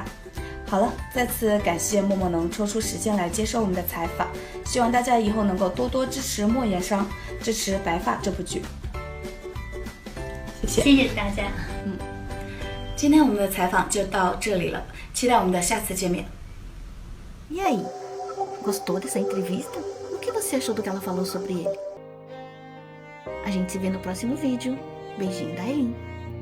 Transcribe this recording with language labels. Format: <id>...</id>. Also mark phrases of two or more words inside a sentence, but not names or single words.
<zh>好了，再次感谢默默能抽出时间来接受我们的采访，希望大家以后能够多多支持莫言商，支持白发这部剧。谢谢大家。今天我们的采访就到这里了，期待我们的下次见面。</zh> <pt>E aí, gostou dessa entrevista? O que você achou do que ela falou sobre ele? A gente se vê no próximo vídeo. Beijinho da Eileen.</pt>